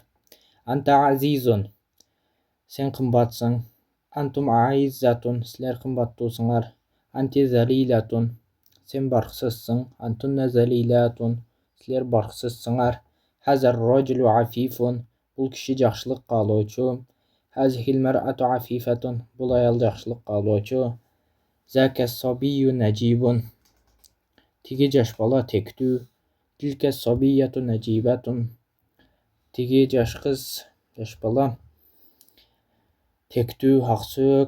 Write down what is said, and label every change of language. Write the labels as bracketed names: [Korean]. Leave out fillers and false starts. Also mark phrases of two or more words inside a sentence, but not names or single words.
[Arabic] أنتَ عزيزٌ, [Kyrgyz] сен кымбатсың. [Arabic] أنتم أعزّةٌ, [Kyrgyz] силер кымбаттуусуңар. [Arabic] أنتِ ذليلةٌ, [Kyrgyz] сен барксызсың. [Arabic] أنتنّ ذليلةٌ, [Kyrgyz] силер барксызсыңар. [Arabic] هذا الرجلُ عفيفٌ, [Kyrgyz] бул киши жакшылык каалоочу. [Arabic] هذه المرأةُ عفيفةٌ, [Kyrgyz] бул аял жакшылык каалоочу. [Arabic] ذاك الصبيُّ نجيبٌ, [Kyrgyz] тиги жаш бала тектүү. [Arabic] تلك الصبيّةُ نجيبةٌ, [Kyrgyz] тиги жаш кыз, жаш бала тектүү, аксүйөк.